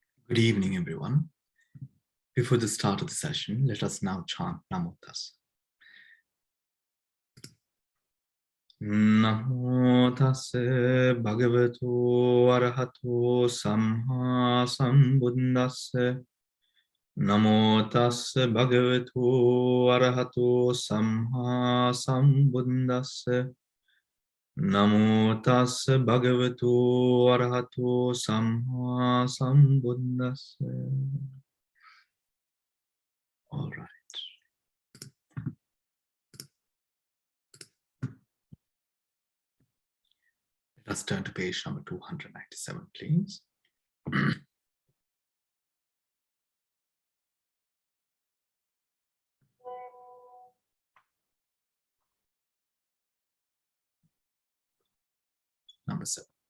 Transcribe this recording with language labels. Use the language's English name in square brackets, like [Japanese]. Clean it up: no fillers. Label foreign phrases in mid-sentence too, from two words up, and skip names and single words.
[English] Good evening, everyone. Before the start of the session, let us now chant [Pali] Namo Tassa. Namo Tassa Bhagavato Arahato Samma Sambuddhassa. Namo Tassa Bhagavato Arahato Samma Sambuddhassa. Namo Tassa Bhagavato Arahato Samma Sambuddhassa. [English] All right. Let us turn to page number 297, please. Number 7.